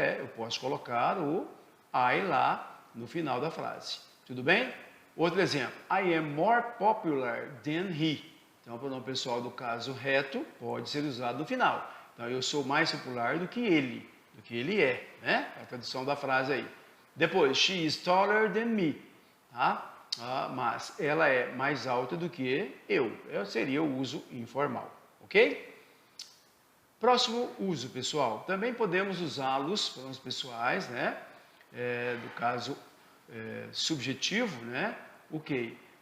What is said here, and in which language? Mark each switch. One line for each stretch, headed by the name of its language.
Portuguese: Eu posso colocar o I lá no final da frase. Tudo bem? Outro exemplo,
English: I am more popular than he.
Portuguese: Então, o pronome pessoal do caso reto pode ser usado no final. Então, eu sou mais popular do que ele é, né? É a tradução da frase aí.
English: Depois, she is taller than me, tá?
Portuguese: Mas ela é mais alta do que eu. Seria o uso informal, ok? Próximo uso, pessoal. Também podemos usá-los, pronomes pessoais, né? Do caso subjetivo, né? O que?